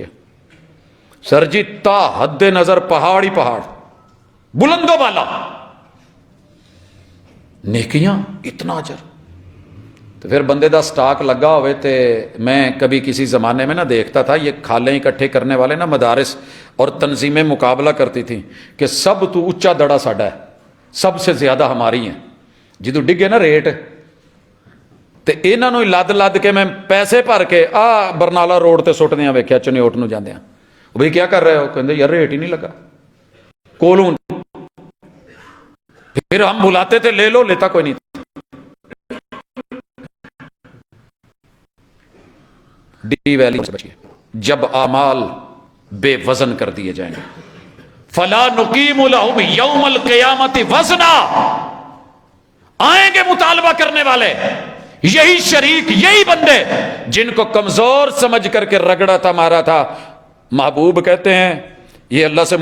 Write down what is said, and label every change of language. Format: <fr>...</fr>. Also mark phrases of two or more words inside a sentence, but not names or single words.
<ur>سر جی تا حد نظر پہاڑ ہی پہاڑ, بلند و بالا نیکیاں, اتنا اجر.</ur> <pa>تو پھر بندے دا سٹاک لگا ہوئے تے</pa> <ur>میں کبھی کسی زمانے میں نہ دیکھتا تھا, یہ کھالیں اکٹھے کرنے والے نا مدارس اور تنظیمیں مقابلہ کرتی تھیں کہ سب تو اونچا دڑا ساڈا ہے, سب سے زیادہ ہماری ہیں.</ur> <pa>جدو ڈگے نا ریٹ تے انہاں نوں لد لد کے میں پیسے بھر کے برنالا روڈ تے سٹدیاں ویکھیا, چنیوٹ نوں جاندیاں.</pa> <ur>بھئی کیا کر رہے ہو؟</ur> <pa>کہندے یار ریٹ ہی نہیں لگا. کولوں</pa> <ur>پھر ہم بلاتے تھے لے لو، لیتا کوئی نہیں تھا۔ ڈی ویلی سے بچیے، جب اعمال بے وزن کر دیے جائیں گے،</ur> <ar>فلا نقیم لہم یوم القیامت وزنا،</ar> <ur>آئیں گے مطالبہ کرنے والے، یہی شریک، یہی بندے جن کو کمزور سمجھ کر کے رگڑا تھا، مارا تھا، محبوب کہتے ہیں یہ اللہ سے</ur>